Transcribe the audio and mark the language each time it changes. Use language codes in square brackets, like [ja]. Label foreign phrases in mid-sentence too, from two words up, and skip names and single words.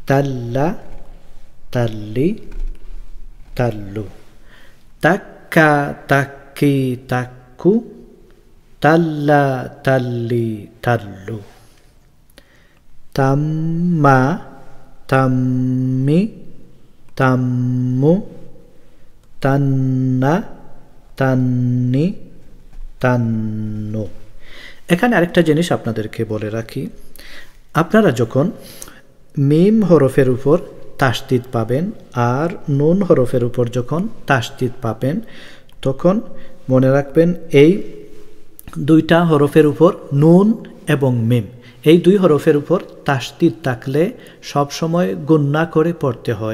[bn] তাল্লা তাল্লি তাল্লু তাক্কা তাক্কি তাক্কু তাল্লা তাল্লি তাল্লু তাম্মা তাম্মি তাম্মু তান্না তান্নি তান্নু। এখানে আরেকটা জিনিস আপনাদেরকে বলে রাখি, আপনারা যখন মিম হরফের উপর তাসদিদ পাবেন আর নুন হরফের উপর যখন তাসদিদ পাবেন, তখন মনে রাখবেন এই দুইটা হরফের উপর নুন এবং মিম, এই দুই হরফের উপর তাসদিদ থাকলে সবসময় গুন্না করে পড়তে হয়।